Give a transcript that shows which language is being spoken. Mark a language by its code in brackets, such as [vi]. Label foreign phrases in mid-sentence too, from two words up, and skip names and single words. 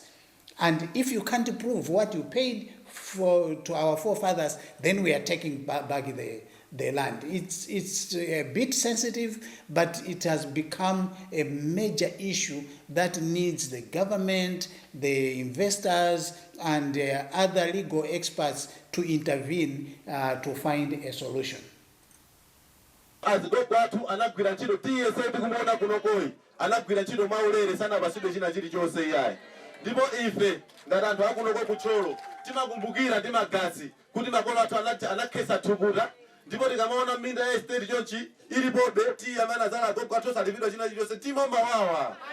[en] And if you can't prove what you paid to our forefathers, then we are taking back the land. It's a bit sensitive, but it has become a major issue that needs the government, the investors, and other legal experts to intervene to find a solution. [ny] Azidogo atu anagwira ntchito tiyese tikumuona kuno koi anagwira ntchito maulere sana pasidwe china chilichonse iyayi. Ndipo ife ngati anthu akunoko kucholo timakumbukira ndi magazi kuti makolo athu anakhesa thukuta ndipo tikamaona minda ya estate chonchi ilipobe tiye amene azala agogo athu osalipidwa china chilichonse timawawa.